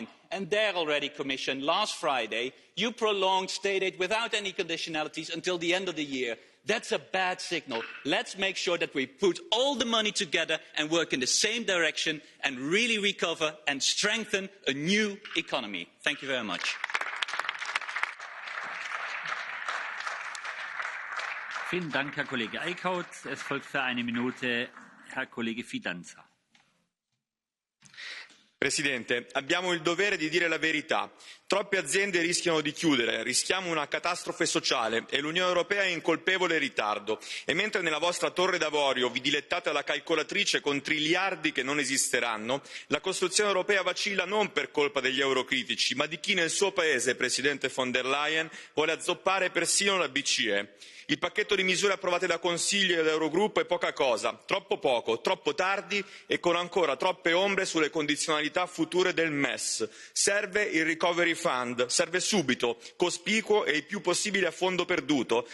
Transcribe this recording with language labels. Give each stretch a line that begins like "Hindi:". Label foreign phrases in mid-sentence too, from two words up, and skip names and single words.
English: And there already, Commission, last Friday, you prolonged state aid without any conditionalities until the end of the year. That's a bad signal. Let's make sure that we put all the money together and work in the same direction and really recover and strengthen a new economy. Thank you very much.
German: Vielen Dank, Herr Kollege Eickhout. Es folgt für 1 Minute Herr Kollege Fidanza.
Italian: Presidente, abbiamo il dovere di dire la verità. Troppe aziende rischiano di chiudere, rischiamo una catastrofe sociale e l'Unione Europea è in colpevole ritardo. E mentre nella vostra torre d'avorio vi dilettate alla calcolatrice con triliardi che non esisteranno, la costruzione europea vacilla non per colpa degli eurocritici, ma di chi nel suo paese, Presidente von der Leyen, vuole azzoppare persino la BCE. Il pacchetto di misure approvate da Consiglio e dall'Eurogruppo è poca cosa, troppo poco, troppo tardi e con ancora troppe ombre sulle condizionalità future del MES. Serve il
English: Recovery Fund,
Italian: serve subito, cospicuo e il più possibile a fondo perduto.